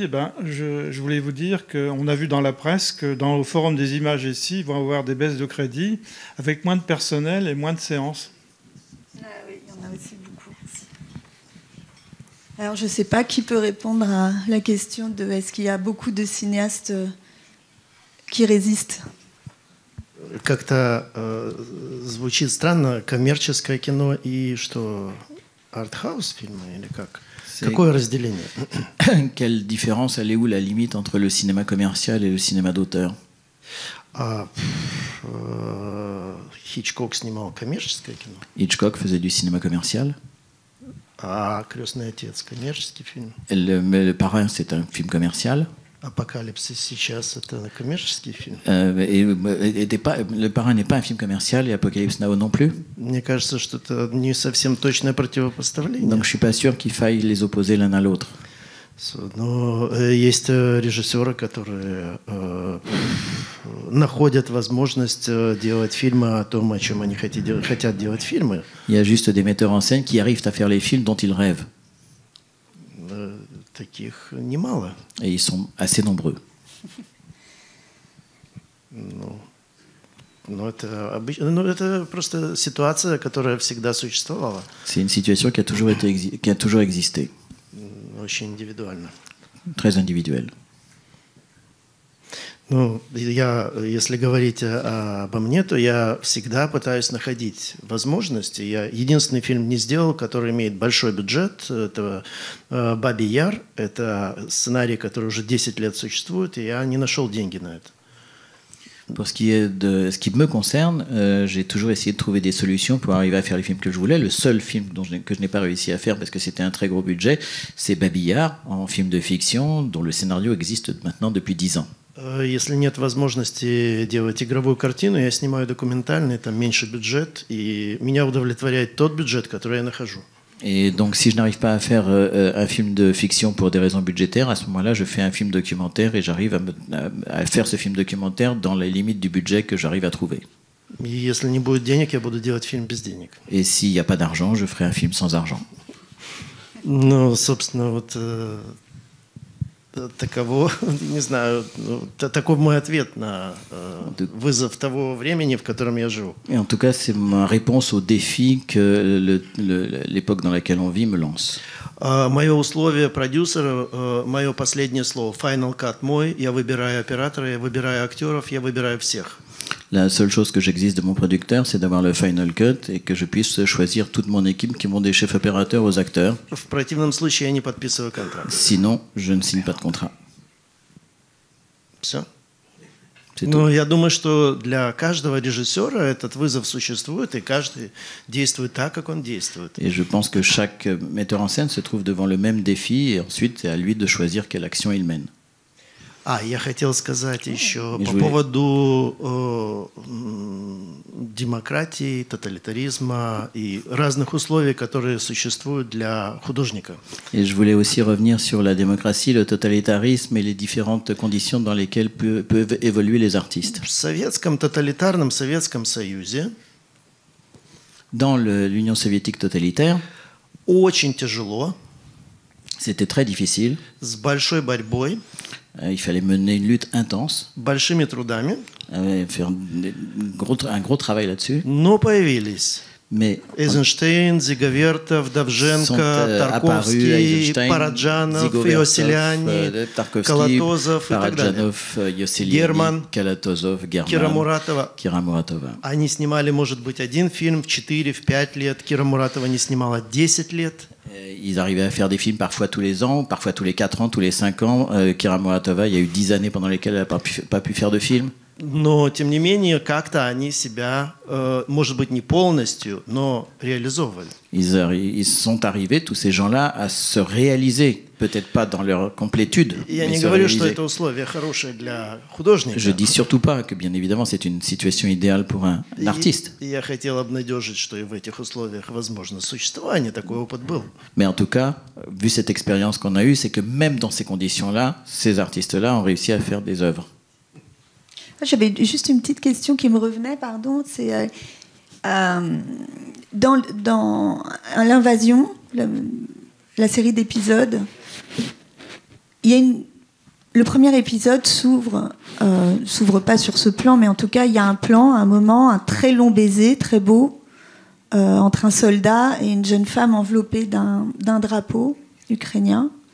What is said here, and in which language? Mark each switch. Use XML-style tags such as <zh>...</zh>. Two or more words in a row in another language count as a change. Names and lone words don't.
<fr>Je voulais vous dire qu'on a vu dans la presse que dans le Forum des images ici, ils vont avoir des baisses de crédits avec moins de personnel et moins de séances. Ah oui, il y en a aussi beaucoup. Alors je ne sais pas qui peut répondre à la question de est-ce qu'il y a beaucoup de cinéastes qui résistent.</fr> <ru>Как-то звучит странно, коммерческое кино и что, артхаус фильмы или как? Какое разделение?</ru> <fr>Quelle différence, elle est où la limite entre le cinéma commercial et le cinéma d'auteur?</fr> <ru>Хичкок снимал коммерческое кино.</ru> <fr>Hitchcock faisait du cinéma commercial.</fr> <ru>«Крестный отец» коммерческий фильм.</ru> <fr>Le Parrain, c'est un film commercial.</fr> <ru>«Апокалипсис сейчас» это коммерческий фильм.</ru> <fr>Le Parrain n'est pas un film commercial et Apocalypse Now non plus.</fr> <ru>Мне кажется, что это не совсем точное противопоставление.</ru> <fr>Donc je suis pas sûr qu'il faille les opposer l'un à l'autre.</fr> <ru>Но есть режиссеры, которые находят возможность делать фильмы о том, о чем они хотят делать фильмы.</ru> <fr>Il y a juste des metteurs en scène qui arrivent à faire les films dont ils rêvent.</fr> <ru>Таких немало.</ru> <fr>Et ils sont assez nombreux.</fr> <ru>Это просто ситуация, которая всегда существовала.</ru> <fr>C'est une situation qui a toujours existé.</fr> <ru>Очень индивидуально.</ru> <fr>Très individuelle.</fr> <ru>Если говорить обо мне, то я всегда пытаюсь находить возможности. Я единственный фильм не сделал, который имеет большой бюджет. Это «Бабий Яр». Это сценарий, который уже 10 лет существует, и я не нашел деньги на это.</ru> <fr>Pour ce qui est de ce qui me concerne, j'ai toujours essayé de trouver des solutions pour arriver à faire les films que je voulais. Le seul film que je n'ai pas réussi à faire parce que c'était un très gros budget, c'est «Бабий Яр», en film de fiction dont le scénario existe maintenant depuis 10 ans.</fr> <ru>Если нет возможности делать игровую картину, я снимаю документальный, там меньше бюджет, и меня удовлетворяет тот бюджет, который я нахожу.</ru> <fr>Et donc, si je n'arrive pas à faire un film de fiction pour des raisons budgétaires, à ce moment-là, je fais un film documentaire et j'arrive à faire ce film documentaire dans les limites du budget que j'arrive à trouver.</fr> <ru>И если не будет денег, я буду делать фильм без денег.</ru> <fr>Et s'il n'y a pas d'argent, je ferai un film sans argent.</fr> <ru>Ну, собственно, вот таково, не знаю, такой мой ответ на вызов того времени, в котором я живу.</ru> <fr>Et en tout cas, c'est ma réponse au défi que l'époque dans laquelle on vit me lance.</fr> <ru>Мое условие продюсера, мое последнее слово.</ru> <en>Final cut</en> <ru>мой, я выбираю оператора, я выбираю актеров, я выбираю всех.</ru> <fr>La seule chose que j'exige de mon producteur, c'est d'avoir le</fr> <en>final cut</en> <fr>et que je puisse choisir toute mon équipe qui vont des chefs opérateurs aux acteurs.</fr> <ru>В противном случае я не подписываю контракт.</ru> <fr>Sinon, je ne signe pas de contrat.</fr> <ru>Все.</ru> <fr>C'est tout.</fr> <ru>Ну, я думаю, что для каждого режиссера этот вызов существует, и каждый действует так, как он действует.</ru> <fr>Et je pense que chaque metteur en scène se trouve devant le même défi et ensuite c'est à lui de choisir quelle action il mène.</fr> <ru>Я хотел сказать еще И по вы- поводу демократии, тоталитаризма и разных условий, которые существуют для художника.</ru> <fr>Et je voulais aussi revenir sur la démocratie, le totalitarisme et les différentes conditions dans lesquelles peuvent évoluer les artistes.</fr> <ru>В советском тоталитарном Советском Союзе</ru> <fr>Dans l'Union soviétique totalitaire,</fr> <ru>очень тяжело,</ru> <fr>c'était très difficile.</fr> <ru>с большой борьбой,</ru> <fr>Il fallait mener une lutte intense,</fr> <ru>большими трудами,</ru> <fr>faire un gros travail là-dessus.</fr> <ru>но появились</ru> <fr>Mais</fr> <ru>Эйзенштейн, Зиговертов,</ru> <fr>sont</fr> <ru>Давженко,</ru> <fr>apparus</fr> <ru>Тарковский,</ru> <fr>Eisenstein,</fr> <ru>Параджанов,</ru> <fr>Zigovertov,</fr> <ru>Иосселяни,</ru> <fr>Tarkovsky,</fr> <ru>Колотозов и так далее.</ru> <fr>Parajanov, Yosseliani,</fr> <ru>Герман,</ru> <fr>Kalatozov, German,</fr> <ru>Кира Муратова.</ru> <fr>Kira Muratova.</fr> <ru>Они снимали, может быть, один фильм в 4, в 5 лет. Кира Муратова не снимала 10 лет.</ru> <fr>Ils arrivaient à faire des films parfois tous les ans, parfois tous les 4 ans, tous les 5 ans. Kira Muratova, il y a eu 10 années pendant lesquelles elle n'a pas pu faire de film.</fr> <ru>Но, тем не менее, как-то они себя, может быть, не полностью, но реализовывали.</ru> <fr>Ils sont arrivés, tous ces gens-là, à se réaliser. Peut-être pas dans leur complétude,</fr> <ru>Я</ru> <fr>mais</fr> <ru>не</ru> <fr>se</fr> <ru>говорю, что</ru> <fr>réaliser.</fr> <ru>это условие хорошее для художника.</ru> <fr>Je dis surtout pas que, bien évidemment, c'est une situation idéale pour un artiste.</fr> <ru>И я хотел обнадежить, что и в этих условиях возможно существование. Такой опыт был.</ru> <fr>Mais en tout cas, vu cette expérience qu'on a eue, c'est que même dans ces conditions-là, ces artistes-là ont réussi à faire des œuvres. J'avais juste une petite question qui me revenait, pardon. C'est dans l'invasion, la série d'épisodes, il y a le premier épisode s'ouvre pas sur ce plan, mais en tout cas, il y a un plan, un moment, un très long baiser, très beau, entre un soldat et une jeune femme enveloppée d'un drapeau ukrainien.</fr>